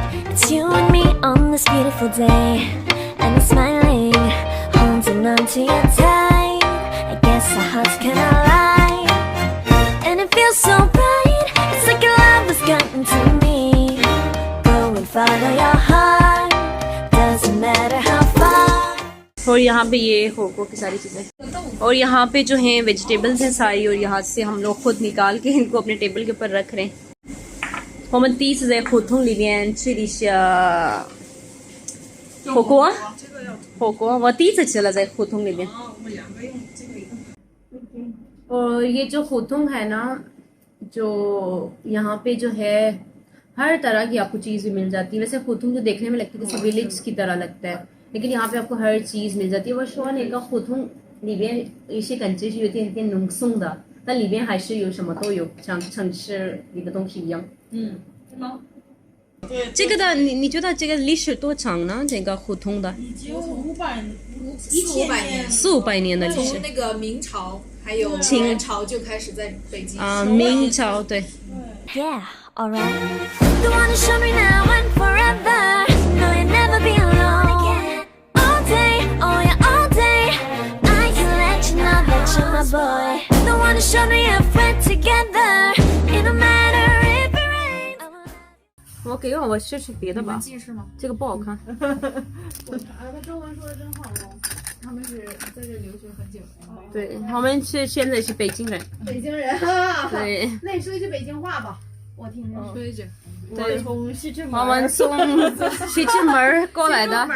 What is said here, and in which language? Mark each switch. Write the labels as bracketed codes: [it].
[en] It's you and me on this beautiful day, and we're smiling, holding on to you tight. I guess our hearts can align, and it feels so bright. It's like your love has gotten to me. Go and follow your heart, doesn't matter how far. [hi] और यहाँ पे ये होको की सारी चीज़ें, और यहाँ पे जो हैं वेजिटेबल्स हैं सारी, और यहाँ से हम लोग खुद निकाल के इनको अपने टेबल के ऊपर रख रहे हैं। [zh] 我们第一次在胡同里面吃了一下火锅，我第一次吃了在胡同里面。 [hi] और ये जो हुतुंग है ना, जो यहाँ पे जो है हर तरह की आपको चीज़ भी मिल जाती है। वैसे हुतुंग जो देखने में लगती है जैसे विलेज की तरह लगता है, लेकिन यहाँ पे आपको हर चीज़ मिल जाती है। [zh] 我说那个胡同里边一些感觉是有点浓松的，但里边还是有什么都有，像城市里的东西一样。这个的你觉得这个历史多长呢？这个胡同的 400-500年，400-500年的历史。从那个明朝还有清元朝就开始在北京啊，明朝对。 [en] Yeah, alright. The one to show me now and forever. No, you'll never be alone. All day, oh yeah, all day. I can let you know that you're my boy. The one to show me if we're together. It don't matter if it rains. [zh] 我给我试试别的吧，近视吗？这个不好看。他中文说的真好哦，他们是在这留学很久。对，我们是现在是北京人。北京人啊，对，那你说一句北京话吧，我听听。说一句，对，从西直门，我们从西直门过来的，